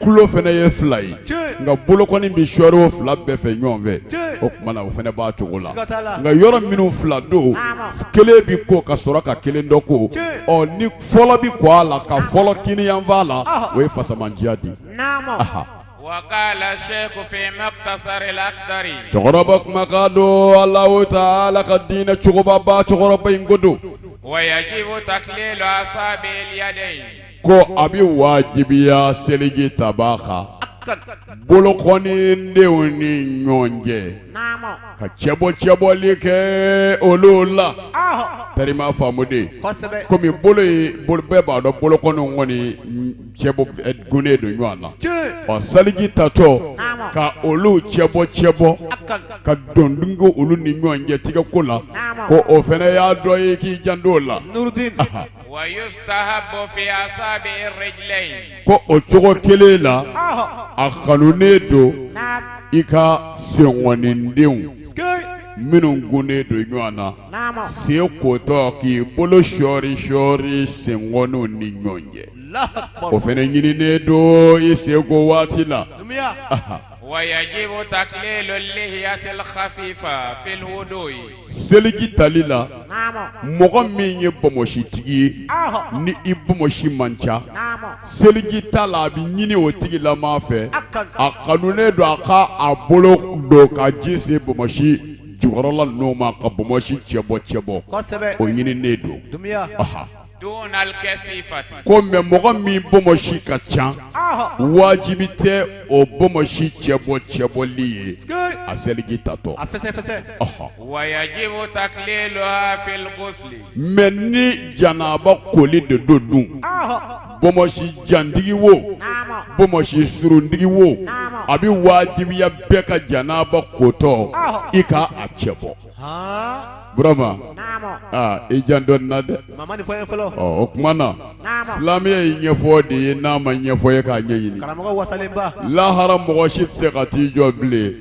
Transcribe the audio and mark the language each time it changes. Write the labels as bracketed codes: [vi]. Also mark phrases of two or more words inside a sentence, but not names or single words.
[bm] kulo fana ye fila ye Tiɲɛ. nka bolokɔni bi sɔɔri o fila bɛɛ fɛ ɲɔgɔn fɛ Tiɲɛ. o kumana o fana b'a cogo la Siga t'a la. nka yɔrɔ minnu fila don kelen bi ko ka sɔrɔ ka kelen dɔ ko Tiɲɛ. ni fɔlɔ bi kɔ a la ka fɔlɔ kini yanfan la o ye fasamandiya di Naamɔ. [ar] وقال الشيخ في مقتصر الأقدري [bm] cɛkɔrɔba kumakan don Alahu Taala ka diinɛ cogobaba cɛkɔrɔba in ko don [ar] ويجب تقليل أصابع اليدين [bm] ko a bi wajibiya seliji taba kan Akan. bolokɔni denw ni ɲɔgɔn cɛ Naamɔ. ka cɛbɔli kɛ olu la tarima faamu de Kosɛbɛ. komi bɛɛ b'a dɔn bolokɔni kɔni cɛbɔ gunnen don ɲɔgɔn na Tiɲɛ. saliji tatɔ ka olu cɛbɔ Akan. ka dɔndungo olu ni ɲɔgɔn cɛ tigɛko la ko o fana y'a dɔ ye k'i janto o la Nuruddin. [ar] ويستحب في أصابع الرجلين [bm] ko o cogo kelen la a kanunen don Naam. i ka senŋɔnindenw Skei. minnu gunnen don ɲɔgɔn na Naamɔ. sen kotɔ k'i bolo sɔɔri senŋɔniw ni ɲɔgɔn cɛ [ar] الله أكبر. [bm] o fana ɲininen don i senko waati la Dumiya. [ar] ويجب تقليل اللحية الخفيفة في الوضوء [bm] seliji tali la Naamɔ. mɔgɔ min ye bɔmɔsitigi ye ni i bɔmɔsi man ca Naamɔ. seliji ta la a bi ɲini o tigilama fɛ Akan. a kanunen don a ka a bolo don ka ji se bɔmɔsi jukɔrɔla ninnu ma ka bɔmɔsi cɛbɔ Kosɛbɛ. o ɲininen don Dumiya. [ar] دون الكثيفة [bm] ko mɛ mɔgɔ min bɔmɔsi ka ca wajibi tɛ o bɔmɔsi cɛbɔli ye Skei. a seliji tatɔ A fɛsɛ fɛsɛ. [ar] ويجب تقليلها في الغسل [bm] mɛ ni janaba koli de do dun bɔmɔsi jantigi wo Naamɔ. bɔmɔsi surundigi wo Naamɔ. a bi wajibiya bɛɛ ka janaba kotɔ i ka a cɛbɔ burama Naamɔ. i jan dɔn na dɛ Mama ni fɔ ye fɔlɔ. o kuma na Naamɔ. silamɛya ye ɲɛfɔ de ye n'a ma ɲɛfɔ ye k'a ɲɛɲini Karamɔgɔ wasalenba. lahara mɔgɔ si tɛ se ka t'i jɔ bilen